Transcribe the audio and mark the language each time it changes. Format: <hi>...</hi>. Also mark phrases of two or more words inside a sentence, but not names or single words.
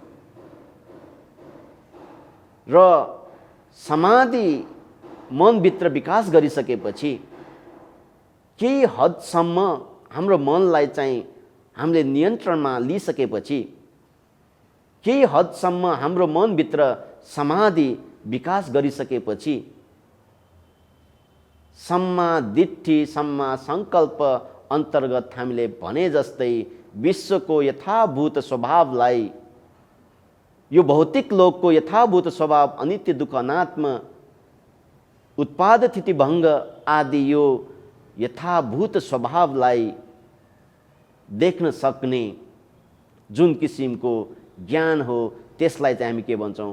<ne>र समाधि मनभित्र विकास गरिसकेपछि केही हदसम्म हाम्रो मनलाई चाहिँ हामीले नियन्त्रणमा लिइसकेपछि, केही हदसम्म हाम्रो मनभित्र समाधि विकास गरिसकेपछि</ne> <pi>सम्मा दिट्ठी, सम्मा सङ्कल्प</pi> <ne>अन्तर्गत हामीले भने जस्तै विश्वको यथाभूत स्वभावलाई, यो भौतिक लोकको यथाभूत स्वभाव अनित्य दुःख अनात्म उत्पाद स्थिति भङ्ग आदि यो यथाभूत स्वभावलाई देख्न सक्ने जुन किसिमको ज्ञान हो, त्यसलाई चाहिँ हामी के भन्छौँ?</ne>